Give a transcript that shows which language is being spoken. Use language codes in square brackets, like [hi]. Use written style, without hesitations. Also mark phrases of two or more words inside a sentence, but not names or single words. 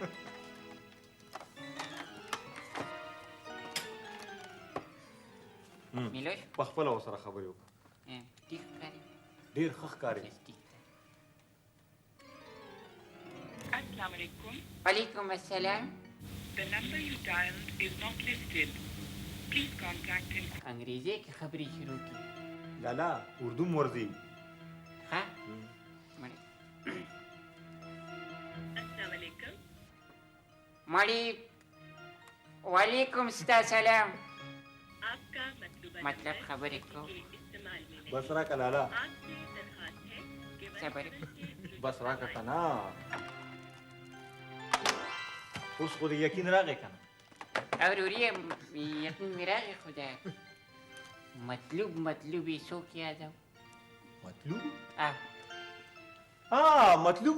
[ps] میلوش په خپله ورسره خبرې وکړه. ټیک ښکاري ډېر ښه ښکاري. [ar] السلام عليكم. وعلیکم السلام. [en] The number you dialed is not listed. Please contact him. [ps] انګریزي کې خبرې شروع کړي. لالا اردو مو ورځي. ها مړې [ar] السلام عليكم. مړې وعلیکم السلام. [ur] آپ کا مطلوبہ مطلب خبر کو استعمال میں نہیں. [ps] بس راکړه لالا [ur] آپ سے درخواست ہے کہ [ps] صبر بس راکړه که نه اوس خو دې یقین راغی که نه. او روریه یقین مې راغی خو دا مطلوب یې څوک یادو مطلوب؟ مطلوب